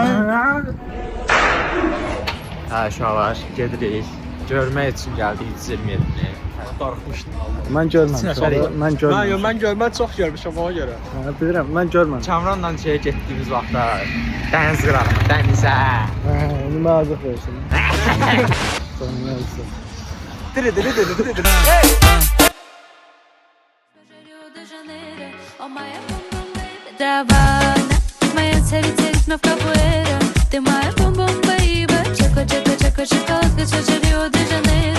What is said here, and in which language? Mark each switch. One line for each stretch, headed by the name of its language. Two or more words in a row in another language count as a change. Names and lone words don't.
Azerbaijani: Hə uşaqlar, gedirik. Görmək üçün gəldik 27-ni. Darıxmışdım. Mən görməmişəm. Mən görməmişəm. Mən görmən çox görmüşəm ona görə. Bilirəm, mən görməmişəm. Kamranla şeyə getdiyimiz vaxtda dəniz qırağına, dənizə. Onu məzəf versin.
Russian: Моя цариця в капуэра, ты моя бум-бум, бэйба. Чеко, чеко, чеко, шоколадка, чача, Рио-де-Жанейро.